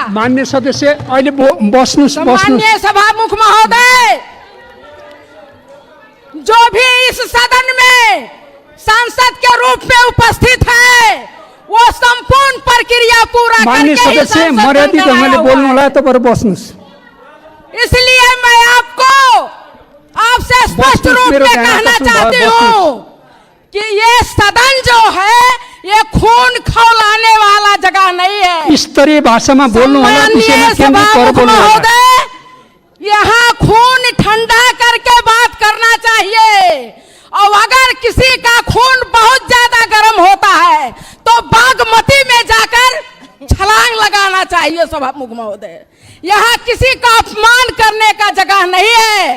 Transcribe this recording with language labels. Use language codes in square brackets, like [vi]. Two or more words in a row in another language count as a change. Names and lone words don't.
[ne] माननीय सदस्य [hi] माननीय सभामुख महोदय, जो भी इस सदन में सांसद के रूप में उपस्थित है वो संपूर्ण प्रक्रिया पूरा [ne] माननीय [hi] करके ही [ne] सदस्य संसद मर्यादित [hi] में [ne] ढंगले [hi] लाया [ne] बोल्नु [hi] हुआ [ne] होला [hi] है। [ne] त बरु बस्नुस्। [hi] इसलिए मैं आपसे स्पष्ट [ne] बस [hi] रूप [ne] मेरो [hi] में [ne] ध्यान [hi] कहना [ne] आकर्षण [hi] चाहती [ne] भयो, [hi] हूँ कि ये सदन जो है ये खून खौलाने वाला जगह नहीं है। [ne] स्तरीय भाषामा बोल्नु होला, विषयमा [hi] सम्माननीय [ne] केन्द्रित गरेर [hi] सभामुख [ne] बोल्नु होला। [hi] महोदय, यहाँ खून ठंडा करके बात करना चाहिए। और अगर किसी का खून बहुत ज्यादा गर्म होता है तो बागमती में जाकर छलांग लगाना चाहिए सभामुख महोदय। यहाँ किसी का अपमान करने का जगह नहीं है।